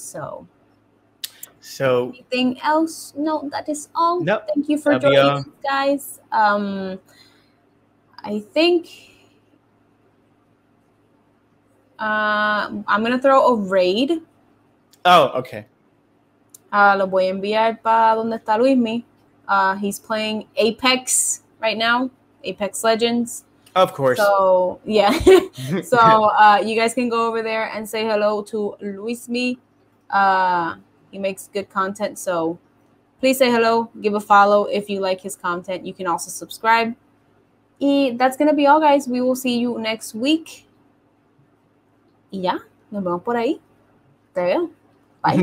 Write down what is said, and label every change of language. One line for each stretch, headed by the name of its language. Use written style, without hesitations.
English: So anything else? No, that is all. Nope. Thank you for joining us, guys. I think I'm going to throw a raid. Oh, okay.
Spanish: Lo voy a enviar para donde está Luismi.
English: He's playing Apex right now, Apex Legends. Of course. So, yeah. So, you guys can go over there and say hello to Luismi. He makes good content, so please say hello, give a follow if you like his content. You can also subscribe. Y that's going to be all, guys. We will see you next week.
Spanish: Y ya, nos vemos por ahí. Te veo. Bye.